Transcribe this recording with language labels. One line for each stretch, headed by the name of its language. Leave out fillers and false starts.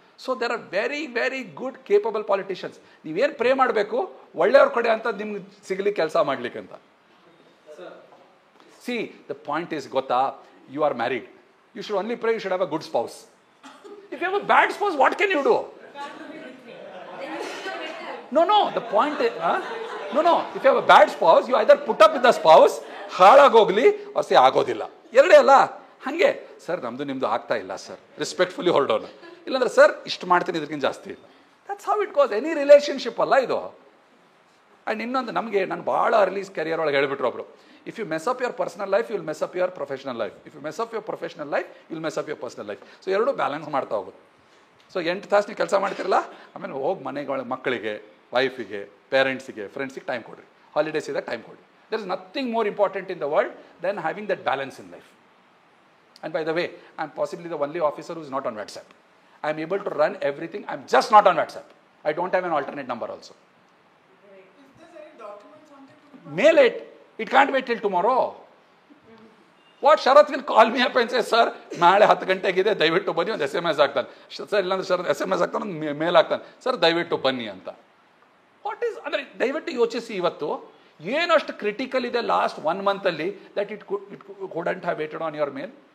English: So there are very very good capable politicians.
Kannada: ನೀವೇನು pray ಮಾಡಬೇಕು, ಒಳ್ಳೆಯವ್ರ ಕಡೆ ಅಂತ ನಿಮ್ಗೆ ಸಿಗಲಿಕ್ಕೆ ಕೆಲಸ ಮಾಡ್ಲಿಕ್ಕೆ ಅಂತ.
English: See the point is ಗೊತ್ತಾ, you are married, you should only pray, you should have a good spouse. If you have a bad spouse, what can you do? No, the point is, no, if you have a bad spouse, you either put up with the spouse,
Kannada: ಹಾಳಾಗೋಗ್ಲಿ,
English: or say
Kannada: ಆಗೋದಿಲ್ಲ, ಎರಡೇ ಅಲ್ಲ. ಹಾಗೆ sir ನಮ್ದು ನಿಮ್ದು ಆಗ್ತಾ ಇಲ್ಲ sir, respectfully ಹೊರಡೋಣ. ಇಲ್ಲಾಂದ್ರೆ ಸರ್ ಇಷ್ಟು ಮಾಡ್ತೀನಿ, ಇದಕ್ಕಿಂತ ಜಾಸ್ತಿ ಇಲ್ಲ.
English: That's how it goes.
Kannada: Any relationship ಅಲ್ಲ ಇದು. ಆ್ಯಂಡ್ ಇನ್ನೊಂದು, ನಮಗೆ ನಾನು ಭಾಳ ಅರ್ಲಿ ಕೆರಿಯರ್ ಒಳಗೆ ಹೇಳ್ಬಿಟ್ರು ಒಬ್ರು,
English: If you mess up your personal life, you will mess up your professional life. If you mess up your professional life, you will mess up your personal life.
Kannada: So ಎರಡೂ balance ಮಾಡ್ತಾ ಹೋಗೋದು. So 8 ತಾಸು ನೀವು ಕೆಲಸ ಮಾಡ್ತಿರಲ್ಲ, ಆಮೇಲೆ ಹೋಗಿ ಮನೆಗಳ ಮಕ್ಕಳಿಗೆ, ವೈಫಿಗೆ, ಪೇರೆಂಟ್ಸಿಗೆ, ಫ್ರೆಂಡ್ಸಿಗೆ ಟೈಮ್ ಕೊಡ್ರಿ. ಹಾಲಿಡೇಸ್ ಇದ್ದಾಗ ಟೈಮ್ ಕೊಡ್ರಿ.
English: There is nothing more important in the world than having that balance in life. And by the way, I am possibly the only officer who is not on WhatsApp. I am able to run everything. I am just not on WhatsApp. I don't have an alternate number also. If there's any documents wanted to Mail it. It can't wait till tomorrow. What Sharath will call me up and say
Kannada: sir ನಾಳೆ 10 ಗಂಟೆಗಿದೆ ದಯವಿಟ್ಟು ಬನ್ನಿ, ಒಂದು SMS ಆಗ್ತಾನೆ. Sir ಇಲ್ಲಾಂದ್ರೆ ಶರತ್ SMS ಆಗ್ತಾನೆ, ಒಂದು ಮೇಲ್ ಆಗ್ತಾನೆ, sir ದಯವಿಟ್ಟು ಬನ್ನಿ ಅಂತ. ವಾಟ್ ಈಸ್ ಅಂದರೆ ದಯವಿಟ್ಟು ಯೋಚಿಸಿ, ಇವತ್ತು ಏನಷ್ಟು ಕ್ರಿಟಿಕಲ್ ಇದೆ last 1 ಮಂತಲ್ಲಿ
English: That it couldn't have waited on your mail.